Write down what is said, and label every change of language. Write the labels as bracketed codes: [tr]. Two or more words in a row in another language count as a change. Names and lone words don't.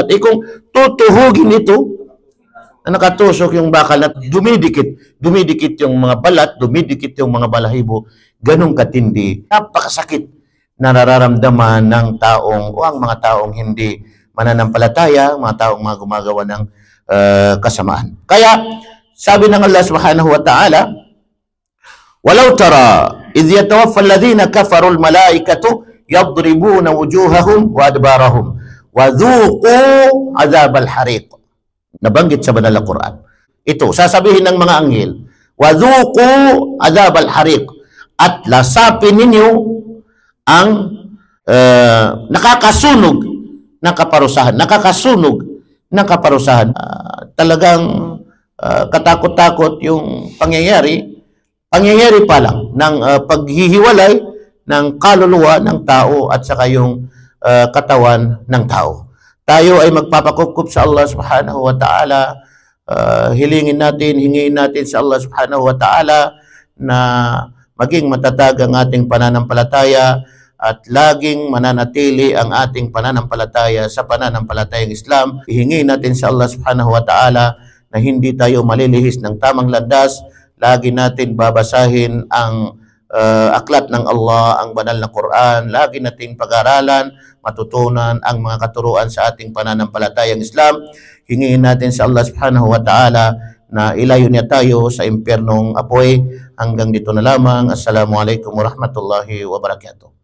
[tl] Kung tutuhugin ito, na nakatusok yung bakal na dumidikit yung mga balat, dumidikit yung mga balahibo, ganun katindi. Napakasakit na nararamdaman ng taong o ang mga taong hindi mananampalataya, mga taong mga gumagawa ng kasamaan. Kaya, sabi ng Allah [ar] سبحانه وتعالى, "ولو ترى إذ يتوفى الذين كفروا الملائكة يضربون وجوههم وأدبارهم وذوقوا عذاب الحريق." [tl] Nabanggit sa banal na Quran. Ito, sasabihin ng mga anghel, [ar] "وذوقوا عذاب الحريق." [tl] At lasapin ninyo ang nakakasunog ng kaparusahan. Nakakasunog ng kaparusahan. Talagang katakot-takot yung pangyayari pa lang ng paghihiwalay ng kaluluwa ng tao at saka yung katawan ng tao. Tayo ay magpapakukup sa Allah [ar] سبحانه وتعالى. [tl] Hingin natin sa Allah [ar] سبحانه وتعالى [tl] na maging matatag ang ating pananampalataya at laging mananatili ang ating pananampalataya sa pananampalatayang Islam. Hingin natin sa Allah [ar] سبحانه وتعالى [tl] na hindi tayo malilihis ng tamang landas. Lagi natin babasahin ang aklat ng Allah, ang banal na Quran. Lagi nating pag-aralan, matutunan ang mga katuruan sa ating pananampalatayang Islam. Hingin natin sa Allah [ar] سبحانه وتعالى [tl] na ilayo niya tayo sa impyernong apoy. Hanggang dito na lamang. [ar] السلام عليكم ورحمة الله وبركاته.